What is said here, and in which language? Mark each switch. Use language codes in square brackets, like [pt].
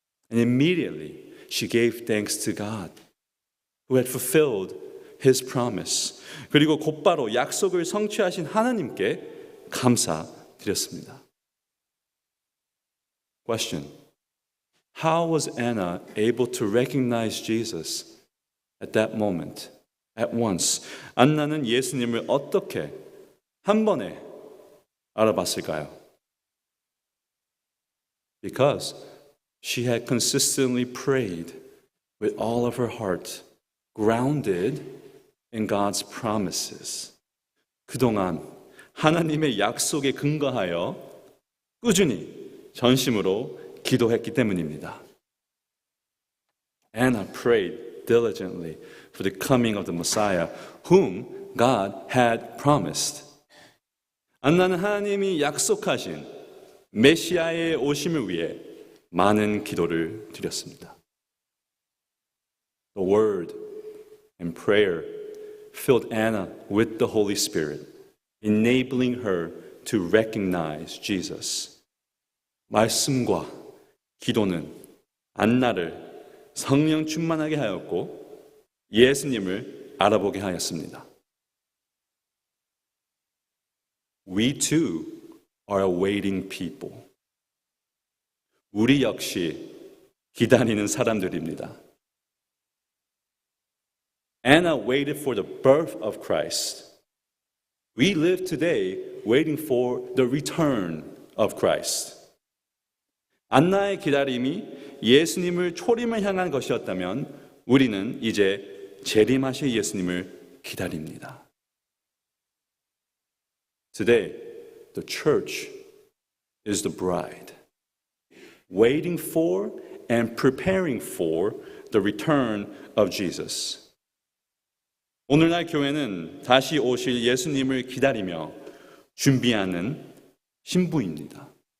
[en] And immediately she gave thanks to God, who had fulfilled His promise. [ko] 그리고 곧바로 약속을 성취하신 하나님께 감사드렸습니다. [en] Question: How was Anna able to recognize Jesus at that moment, at once? [ko] 안나는 예수님을 어떻게 한 번에 알아봤을까요? [en] Because she had consistently prayed with all of her heart, grounded in God's promises. [ko] 그동안 하나님의 약속에 근거하여 꾸준히 전심으로 기도했기 때문입니다. [en] Anna prayed diligently for the coming of the Messiah, whom God had promised. [ko] 안나는 하나님이 약속하신 메시아의 오심을 위해 많은 기도를 드렸습니다. [en] The word and prayer filled Anna with the Holy Spirit, enabling her to recognize Jesus. [ko] 말씀과 기도는 안나를 성령 충만하게 하였고 예수님을 알아보게 하였습니다. [en] We too are a waiting people. [ko] 우리 역시 기다리는 사람들입니다. [en] Anna waited for the birth of Christ. We live today waiting for the return of Christ. [ko] 안나의 기다림이 예수님을 초림을 향한 것이었다면 우리는 이제 재림하실 예수님을 기다립니다. [en] Today, the church is the bride, waiting for and preparing for the return of Jesus. [ko] 오늘날 교회는 다시 오실 예수님을 기다리며 준비하는 신부입니다.